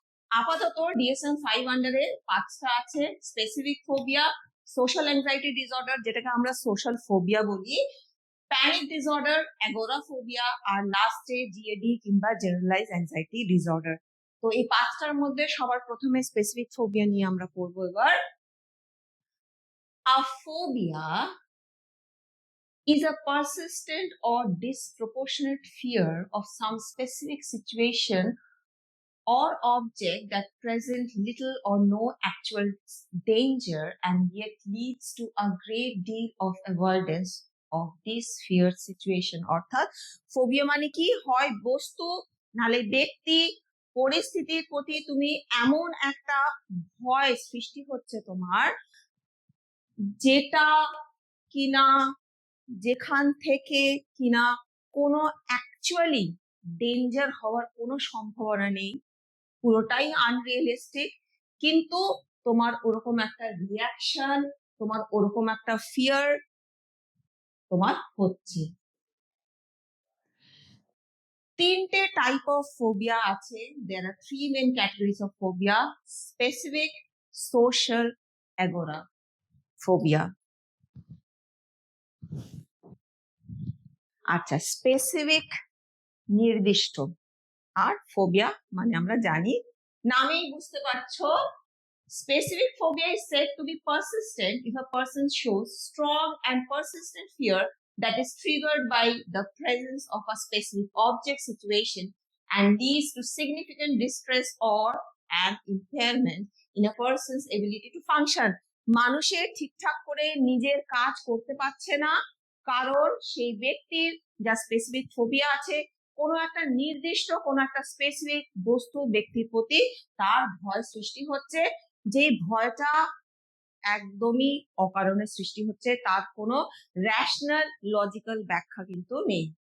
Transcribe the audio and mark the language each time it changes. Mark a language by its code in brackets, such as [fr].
[bn] আপাতত DSM-5 আন্ডারে 5টা আছে: specific phobia, social anxiety disorder যেটাকে আমরা সোশ্যাল ফোবিয়া বলি, প্যানিক ডিসঅর্ডার, অ্যাগোরাফোবিয়া, আর লাস্টে GAD কিংবা জেনারেলাইজ অ্যাংজাইটি ডিসঅর্ডার। তো এই 5টার মধ্যে সবার প্রথমে স্পেসিফিক ফোবিয়া নিয়ে আমরা পড়বো এবার। [en] A phobia is a persistent or disproportionate fear of some specific situation or object that present little or no actual danger and yet leads to a great deal of avoidance of this feared situation. [bn] অর্থাৎ phobia মানে কি হয় বস্তু নালে ব্যক্তি পরিস্থিতির প্রতি তুমি এমন একটা ভয় সৃষ্টি হচ্ছে তোমার, যেটা কিনা যেখান থেকে কিনা কোনো অ্যাকচুয়ালি ডেঞ্জার হওয়ার কোনো সম্ভাবনা নেই, পুরোটাই আনরিয়েলিস্টিক, কিন্তু তোমার ওরকম একটা রিয়াকশন, তোমার ওরকম একটা ফিয়ার তোমার হচ্ছে। 3টে টাইপ অফ ফোবিয়া আছে। [en] there are 3 main categories of phobia: [bn] specific, social, agora phobia. আচ্ছা, স্পেসিফিক নির্দিষ্ট, আর ফোবিয়া মানে আমরা জানি, নামেই বুঝতে পারছো। [en] Specific phobia is said to be persistent if a person shows strong and persistent fear that is triggered by the presence of a specific object, situation, and leads to significant distress or an impairment in a person's ability to function. [bn] মানুষের ঠিকঠাক করে নিজের কাজ করতে পারছে না, কারণ সেই ব্যক্তির যা স্পেসিফিক ফোবিয়া আছে, কোনো একটা নির্দিষ্ট কোনো একটা স্পেসিফিক বস্তু ব্যক্তির প্রতি তার ভয় সৃষ্টি হচ্ছে, যে ভয়টা একদমই অকারণে সৃষ্টি হচ্ছে, তার কোনো রেশনাল লজিক্যাল ব্যাখ্যা কিন্তু নেই।